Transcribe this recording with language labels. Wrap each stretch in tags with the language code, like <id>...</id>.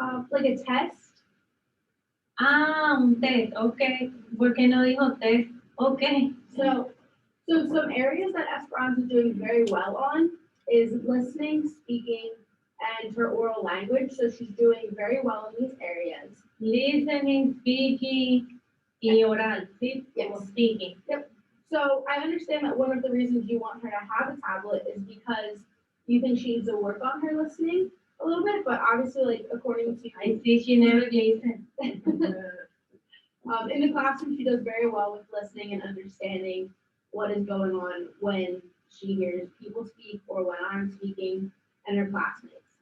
<en>Like a test.</en> <es>Un test, okay. ¿Por qué no dijo test? Okay.</es> <en>So some areas that Esperanza is doing very well on is listening, speaking, and her oral language. So she's doing very well in these areas. Listening, speaking,</en> <es>y oral, ¿sí?</es> <en>Yes. Speaking. Yep. So I understand that one of the reasons you want her to have a tablet is because you think she needs to work on her listening a little bit, but obviously, like, according to I see she never listens. in the classroom, she does very well with listening and understanding what is going on when she hears people speak or when I'm speaking and her classmates.</en>